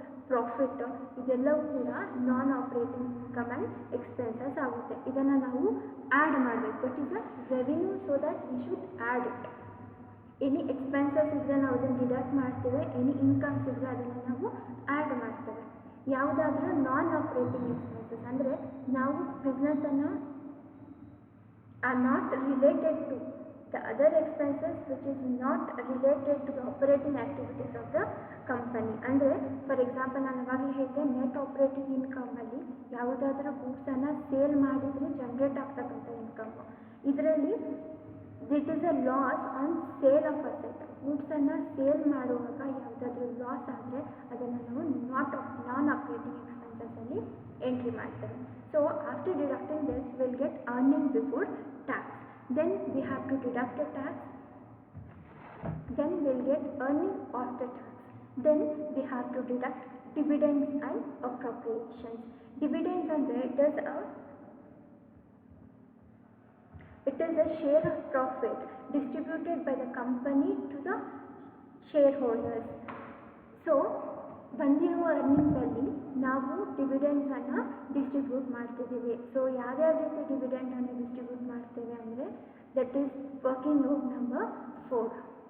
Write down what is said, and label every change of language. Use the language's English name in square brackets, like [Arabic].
[Kannada] Profit ಇದೆಲ್ಲವೂ ಕೂಡ ನಾನ್ operating income and expenses ಆಗುತ್ತೆ. ಇದನ್ನು ನಾವು ಆ್ಯಡ್ ಮಾಡಬೇಕು. [English] That is a revenue, so that we should add it. [Kannada] Any expenses ಇದ್ದರೆ ನಾವು ಅದನ್ನು ಡಿಡಕ್ಟ್ ಮಾಡ್ತೇವೆ, ಎನಿ ಇನ್ಕಮ್ಸ್ ಇದ್ದರೆ ಅದನ್ನು ನಾವು ಆ್ಯಡ್ ಮಾಡ್ತೇವೆ. ಯಾವುದಾದ್ರೂ ನಾನ್ ಆಪರೇಟಿಂಗ್ ಎಕ್ಸ್ಪೆನ್ಸಸ್ ಅಂದರೆ ನಾವು ಬಿಸ್ನೆಸ್ಸನ್ನು [English] Are not related to the other expenses which is not related to the operating activities of the company. [Kannada] ಅಂದರೆ ಫಾರ್ ಎಕ್ಸಾಂಪಲ್ ನಾನು ಇವಾಗಲೇ ಹೇಳಿದೆ, ನೆಟ್ ಆಪರೇಟಿಂಗ್ ಇನ್ಕಮಲ್ಲಿ ಯಾವುದಾದ್ರೂ ಗೂಡ್ಸನ್ನು ಸೇಲ್ ಮಾಡಿದರೆ ಜನ್ರೇಟ್ ಆಗ್ತಕ್ಕಂಥ ಇನ್ಕಮ್. [English] ಇದರಲ್ಲಿ that is a loss on sale of asset. [Kannada] ಗೂಡ್ಸನ್ನು sale ಮಾಡುವಾಗ ಯಾವುದಾದ್ರೂ ಲಾಸ್ ಆದರೆ ಅದನ್ನು ನಾವು ನಾನ್ ಆಪರೇಟಿಂಗ್ ಎಕ್ಸ್ಪೆನ್ಸಸ್ಸಲ್ಲಿ ಎಂಟ್ರಿ ಮಾಡ್ತೇವೆ. [English] So after deducting this will get earning before tax. Then we have to deduct the tax. Then we'll get earning after tax. Then we have to deduct dividends and appropriations. Dividends andre it is a share of profit distributed by the company to the shareholders. [Kannada] So ಬಂದಿರುವ ಅರ್ನಿಂಗ್ಸಲ್ಲಿ ನಾವು ಡಿವಿಡೆಂಡ್ಸನ್ನು distribute ಮಾಡ್ತಿದ್ದೀವಿ. So ಯಾವ್ಯಾವ ರೀತಿ ಡಿವಿಡೆಂಡನ್ನು distribute ಮಾಡ್ತೇವೆ ಅಂದರೆ [English] That is working group number 4.